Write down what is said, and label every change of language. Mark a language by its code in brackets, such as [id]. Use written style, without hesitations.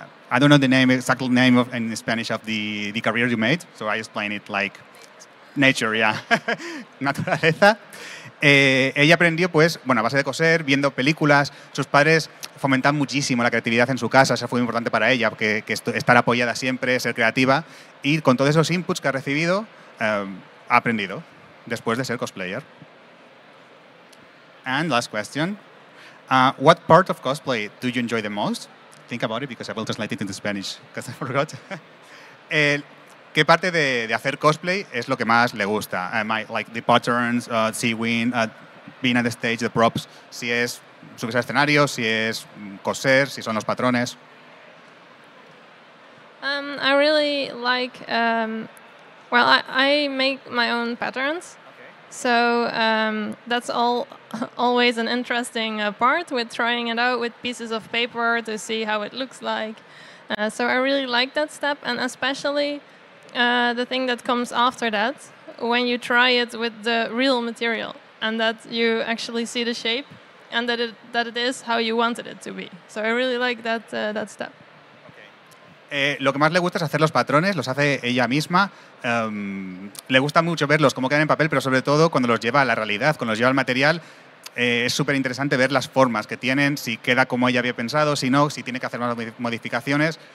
[en] I don't know the exact name in Spanish of the career you made, so I explain it like nature, yeah. [es] Naturaleza. Ella aprendió, pues, bueno, a base de coser, viendo películas. Sus padres fomentan muchísimo la creatividad en su casa, eso fue muy importante para ella, que estar apoyada siempre, ser creativa. Y con todos esos inputs que ha recibido, ha aprendido después de ser cosplayer. [en] And last question. What part of cosplay do you enjoy the most? Think about it, because I will translate it into Spanish, because I forgot. [es] ¿Qué parte de hacer cosplay es lo que más le gusta? [en] Like the patterns, sewing, being at the stage, the props, [es] si es subirse al escenario, si es coser, si son los patrones. [en] I really like, I make my own patterns. Okay. So that's always an interesting part with trying it out with pieces of paper to see how it looks like. So I really like that step, and especially the thing that comes after that, when you try it with the real material and that you actually see the shape and that it is how you wanted it to be. So I really like that step. Okay. [es] Lo que más le gusta es hacer los patrones, los hace ella misma. Le gusta mucho verlos, cómo quedan en papel, pero sobre todo cuando los lleva a la realidad, cuando los lleva al material, es súper interesante ver las formas que tienen, si queda como ella había pensado, si no, si tiene que hacer más modificaciones.